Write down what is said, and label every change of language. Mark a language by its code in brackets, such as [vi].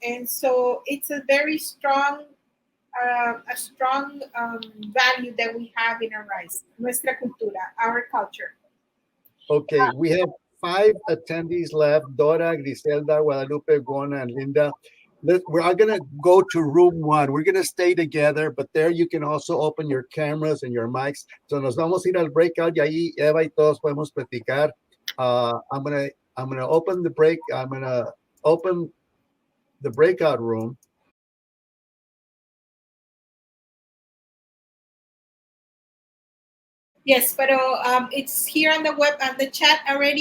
[en] And so it's a very strong value that we have in ARISE, [es] nuestra cultura, [en] our culture. Okay, we have 5 attendees left: Dora, Griselda, Guadalupe, Gona, and Linda. We're all going to go to room 1. We're going to stay together, but there you can also open your cameras and your mics. So [es] nos vamos a ir al breakout y ahí Eva y todos podemos platicar. [en] I'm going to open the breakout room. Yes, but it's here on the chat already.